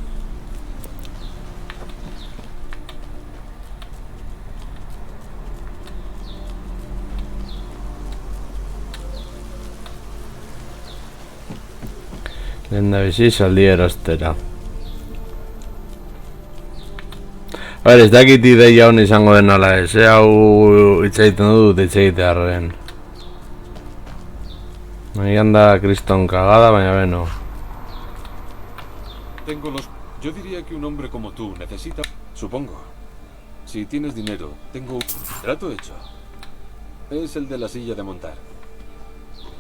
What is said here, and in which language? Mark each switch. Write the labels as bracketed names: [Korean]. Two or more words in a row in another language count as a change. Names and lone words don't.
[Basque] Lehendabizi saldi erostera. Ez dakit ideia hon izango den ala ez, hau itzaiten dut itzaitearren. Nahian da kriston kagada, baina beno. [Spanish] Yo diría que un hombre como tú necesita... Supongo. Si tienes dinero, tengo un trato hecho. Es el de la silla de montar.